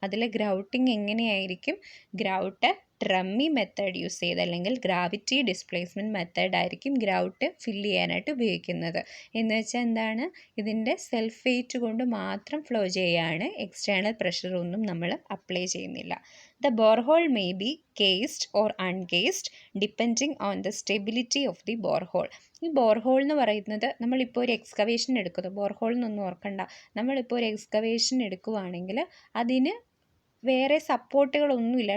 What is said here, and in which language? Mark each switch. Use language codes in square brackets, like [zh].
[ml] അതിൽ ഗ്രൗട്ടിങ് എങ്ങനെയായിരിക്കും? Grout ട്രമ്മി method use ചെയ്ത് അല്ലെങ്കിൽ ഗ്രാവിറ്റി ഡിസ്പ്ലേസ്മെൻറ്റ് മെത്തേഡ് ആയിരിക്കും ഗ്രൗട്ട് ഫില്ല് ചെയ്യാനായിട്ട് ഉപയോഗിക്കുന്നത്. എന്ന് വെച്ചാൽ എന്താണ്? ഇതിൻ്റെ സെൽഫ് വെയ്റ്റ് കൊണ്ട് മാത്രം ഫ്ലോ ചെയ്യുകയാണ്, എക്സ്റ്റേണൽ പ്രഷറൊന്നും നമ്മൾ അപ്ലൈ ചെയ്യുന്നില്ല. [en] The borehole may be cased or uncased depending on the stability of the borehole. [ml] ഈ ബോർഹോൾ എന്ന് പറയുന്നത് നമ്മളിപ്പോൾ ഒരു എക്സ്കവേഷൻ എടുക്കുന്നു. ബോർഹോൾ എന്നൊന്നും ഓർക്കണ്ട. നമ്മളിപ്പോൾ ഒരു എക്സ്കവേഷൻ എടുക്കുകയാണെങ്കിൽ അതിന് വേറെ സപ്പോർട്ടുകളൊന്നുമില്ല.